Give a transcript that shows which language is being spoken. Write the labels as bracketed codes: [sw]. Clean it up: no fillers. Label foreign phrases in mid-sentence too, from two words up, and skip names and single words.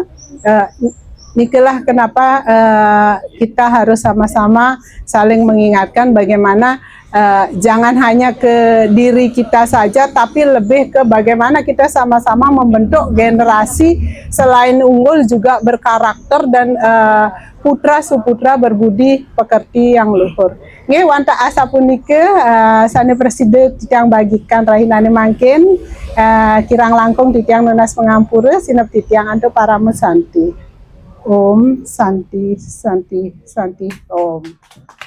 [id] Inilah kenapa kita harus sama-sama saling mengingatkan bagaimana jangan hanya ke diri kita saja, tapi lebih ke bagaimana kita sama-sama membentuk generasi selain unggul juga berkarakter dan putra suputra berbudi pekerti yang luhur. [ban] Nggih wanta asa punike sane presiden titiang bagikan rahinane mangkin kirang langkung titiang nunas pengampura sinep titiang anto para mesanti. Om Santi Santi Santi Om.